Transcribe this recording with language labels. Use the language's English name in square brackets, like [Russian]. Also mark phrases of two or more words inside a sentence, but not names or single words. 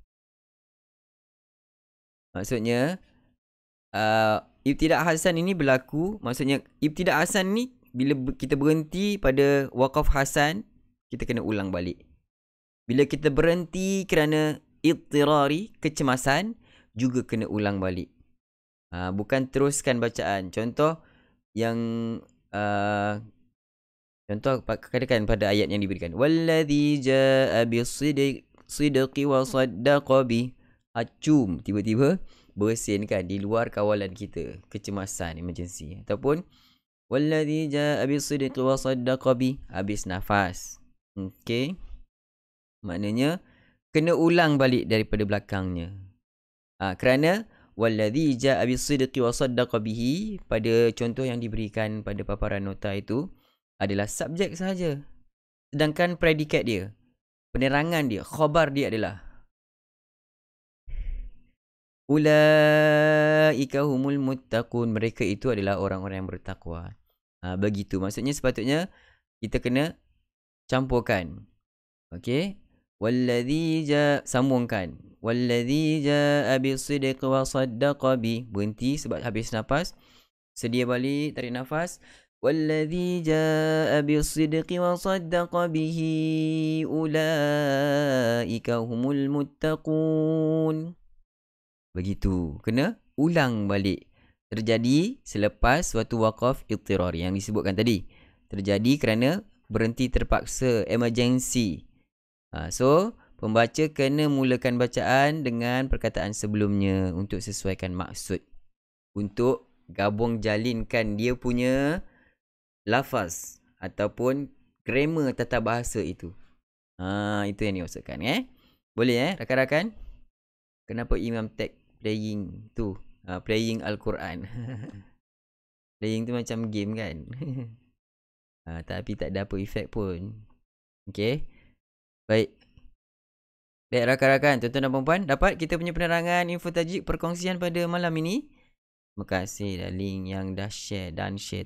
[Malay] Maksudnya ibtidak hasan ini berlaku, maksudnya ibtidak hasan ni bila kita berhenti pada waqaf hasan, kita kena ulang balik. Bila kita berhenti kerana idtirari, kecemasan, juga kena ulang balik. Bukan teruskan bacaan. Contoh yang contoh katakan pada ayat yang diberikan, [Arabic] والذي جاء بالصدق وصدق به. [Malay] Acum, tiba-tiba bersin kan di luar kawalan kita, kecemasan, emergency. [Arabic] Ataupun والذي جاء بالصدق وصدق به, [Malay] habis nafas. Okey, maknanya kena ulang balik daripada belakangnya. Kerana [Arabic] والذي جاء بالصدق وصدق به [Malay] pada contoh yang diberikan pada paparan nota itu adalah subjek sahaja, sedangkan predikat dia, penerangan dia, khabar dia adalah [Arabic] أولئك هم المتقون, [Malay] mereka itu adalah orang-orang yang bertakwa. Begitu, maksudnya sepatutnya kita kena campurkan. Okey, [Arabic] والذي جاء, [Malay] sambungkan, [Arabic] والذي جاء بالصدق وصدق به, [Malay] berhenti sebab habis nafas, sedia balik, tarik nafas. [Arabic] والذي جاء بالصدق وصدق به أولئك هم المتقون. [Malay] Begitu, kena ulang balik. Terjadi selepas suatu waqaf idtirari yang disebutkan tadi. Terjadi kerana berhenti terpaksa, emergency. So, pembaca kena mulakan bacaan dengan perkataan sebelumnya untuk sesuaikan maksud. Untuk gabung jalinkan dia punya lafaz ataupun grammar tata bahasa itu. Itu yang dimaksudkan. Boleh rakan-rakan? Kenapa Imam tag playing tu? Playing Al-Quran. Playing tu macam game kan? Tapi tak ada apa efek pun. Okay. Baik. Baik rakan-rakan, tuan-tuan dan puan-puan, dapat kita punya penerangan info tajik perkongsian pada malam ini. Terima kasih darling yang dah share dan share.